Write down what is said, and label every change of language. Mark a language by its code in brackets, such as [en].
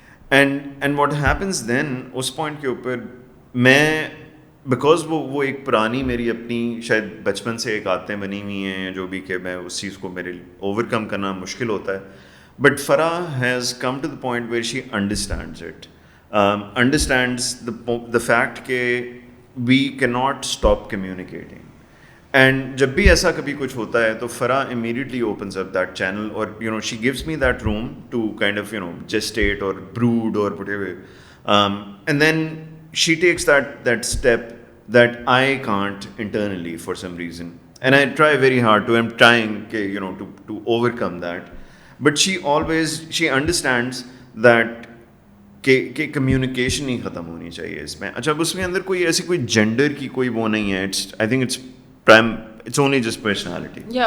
[en] and what happens then [ur] اس point کے اوپر میں, بیکاز وہ ایک پرانی میری اپنی شاید بچپن سے ایک عادتیں بنی ہوئی ہیں جو بھی کہ میں اس چیز کو میرے اوور کم کرنا مشکل ہوتا ہے. [en] But Farah has come to the point where she understands it, understands the fact کہ we cannot stop communicating. And [ur] جب بھی ایسا کبھی کچھ ہوتا ہے تو [en] Farah immediately opens up that channel, or you know she gives me that room to kind of you know gestate or brood or whatever, and then she takes that step that I can't internally for some reason, and I try very hard to, I'm trying you know to overcome that, but she understands that [ur] کہ communication نہیں ختم ہونی چاہیے اس میں. اچھا اس میں اندر کوئی ایسی کوئی جینڈر کی کوئی وہ نہیں ہے, [en] I think it's only just personality.